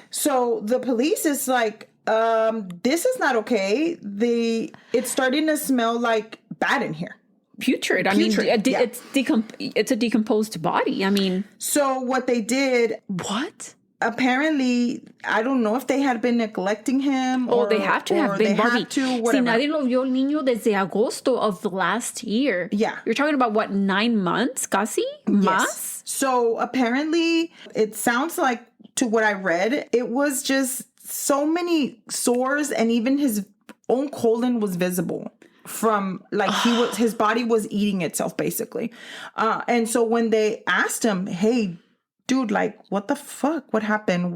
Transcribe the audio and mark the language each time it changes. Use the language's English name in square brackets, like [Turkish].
[English] So the police is like, this is not okay. It's starting to smell like bad in here. Putrid. I mean, it's a decomposed body. I mean, so what they did? What? Apparently, I don't know if they had been neglecting him, or they have to have been. They have to. Whatever. [Spanish] Si nadie lo vio el niño desde agosto [English] of last year. Yeah, you're talking about what, 9 months, [Spanish] casi más. [English] Yes. So apparently, it sounds like, to what I read, it was just so many sores, and even his own colon was visible. From like his body was eating itself basically. And so when they asked him, hey, dude, like, what the fuck? What happened?